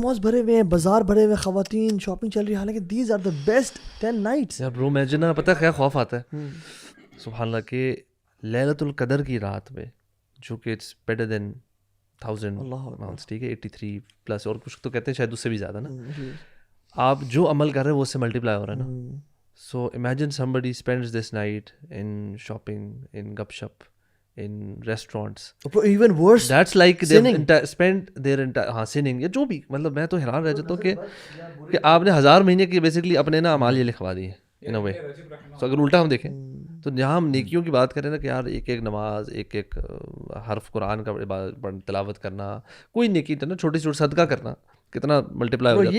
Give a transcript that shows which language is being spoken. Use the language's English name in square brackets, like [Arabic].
[Urdu] Malls بھرے ہوئے ہیں, بازار بھرے ہوئے, خواتین شاپنگ چل رہی ہے, حالانکہ [English] These are the best 10 nights. [Urdu] یار برو امیجن, پتہ ہے کیا خوف آتا ہے سبحان اللہ, کہ لیلۃ القدر کی رات میں, جو کہ [English] it's better than 1000 months, [Urdu] ٹھیک ہے, 83 پلس, اور کچھ تو کہتے ہیں شاید اس سے بھی زیادہ نا, آپ جو عمل کر رہے ہیں وہ اس سے ملٹیپلائی ہو رہا ہے نا. [English] so imagine somebody spends this night in shopping, in گپ شپ, in restaurants, even worse, that's like they spend their entire sinning, [Urdu] یا جو بھی, مطلب میں تو حیران رہ جاتا ہوں کہ آپ نے 1000 مہینے کے بیسکلی اپنے نا اعمال یہ لکھوا دیے [English] In a way. [Urdu] تو اگر الٹا ہم دیکھیں تو جہاں ہم نیکیوں کی بات کریں نا کہ یار ایک ایک نماز, ایک ایک حرف قرآن کا تلاوت کرنا, کوئی نیکی نا چھوٹی چھوٹی صدقہ کرنا, کتنا ملٹیپلائی ہو جاتا ہے.